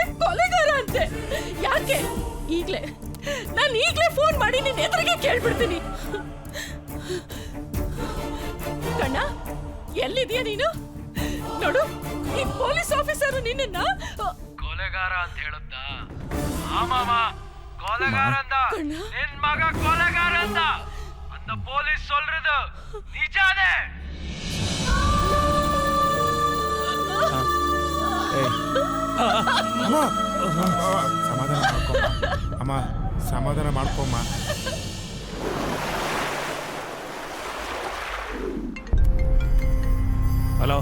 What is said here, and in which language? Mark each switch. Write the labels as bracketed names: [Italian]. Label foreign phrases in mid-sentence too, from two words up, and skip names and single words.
[Kannada] ಕೊಲೆಗಾರ ಅಂತೆ. ಯಾಕೆ? ನಾನು ಈಗ್ಲೇ ಫೋನ್ ಮಾಡಿ ನಿನ್ ಎದುರಿಗೆ ಕೇಳ್ಬಿಡ್ತೀನಿ. ಕಣ್ಣ, ಎಲ್ಲಿದ್ಯಾ ನೀನು? ನೋಡು, ಈ ಪೊಲೀಸ್ ಆಫೀಸರ್ ನಿನ್ನ ಕೊಲೆಗಾರ ಅಂತ ಹೇಳುತ್ತ. [Tamil] ஆமாமா, கொலைகார அந்த என் மக கொலைகார அந்த போலீஸ் சொல்றது நிஜானே? [Kannada] ಸಮಾಧಾನ ಮಾಡ್ಕೊಮ್ಮ. ಹಲೋ.